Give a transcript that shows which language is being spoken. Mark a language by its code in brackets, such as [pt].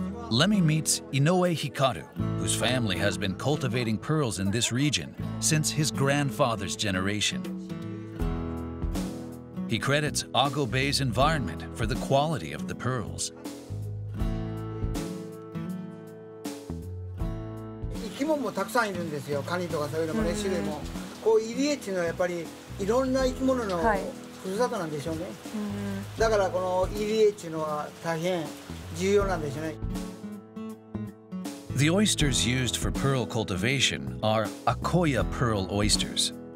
[en] Lemmy meets Inoue Hikaru, whose family has been cultivating pearls in this region since his grandfather's generation. He credits Ongo Bay's environment for the quality of the pearls. [ja] 生き物もたくさんいるんですよ。カニとかそういうのもね、種類も。こう入り江っていうのはやっぱりいろんな生き物のふるさとなんでしょうね。だからこの入り江っていうのは大変重要なんでしょうね。 [en] The oysters used for pearl cultivation are Akoya pearl oysters.